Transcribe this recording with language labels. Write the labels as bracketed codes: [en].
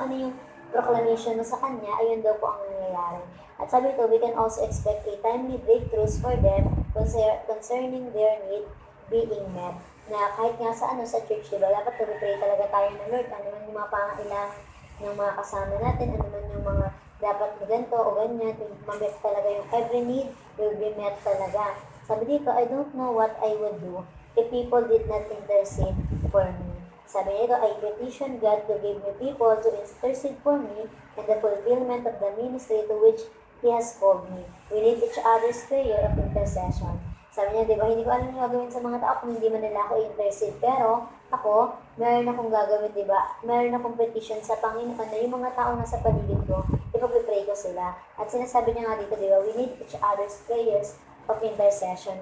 [tl] Kung ano yung proclamation mo sa kanya, ayun daw po ang nangyayari. At sabi ito, [en] we can also expect a timely breakthroughs for them concerning their need being met. [tl] Na kahit nga sa sa church, diba, dapat pray talaga tayo na Lord, ano man yung mga pangailangan ng mga kasama natin, ano man yung mga dapat ganito o ganyan, ma-met talaga yung [en] every need will be met [tl] talaga. Sabi dito, [en] I don't know what I would do if people did not intercede for me. [tl] Sabi nito, [en] I petition God to give me people to intercede for me in the fulfillment of the ministry to which He has called me. We need each other's prayer of intercession. [tl] Sabi niya, di ba, hindi ko alam yung gagawin sa mga tao kung hindi man nila ako intercede. Pero, ako, meron akong gagawin, di ba? Meron akong petition sa Panginoon na yung mga tao na sa paligid ko, ipag-pray ko sila. At sinasabi niya nga dito, di ba, [en] we need each other's prayers of intercession.